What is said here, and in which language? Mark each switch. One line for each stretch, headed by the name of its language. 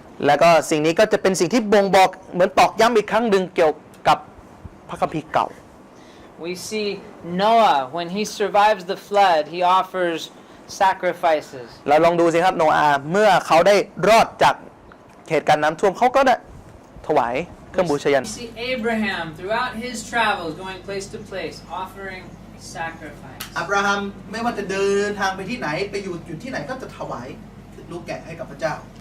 Thai: แล้วก็สิ่งนี้ก็จะเป็นสิ่งที่บ่งบอกเหมือนตอกย้ำอีกครั้งหนึ่งเกี่ยวกับพระคัมภีร์เก่า
English: We see Noah, when he survives the flood, he offers sacrifices.
Thai: เราลองดูสิครับโนอาห์เมื่อเขาได้รอดจากเหตุการณ์น้ำท่วมเขาก็ได้ถวายเครื่องบูชายัน
English: We see Abraham throughout his travels going place to place, offering sacrifice.
Thai: อับราฮัมไม่ว่าจะเดินทางไปที่ไหนไปอยู่ที่ไหนก็จะถวายลูกแกะให้กับพระเจ้า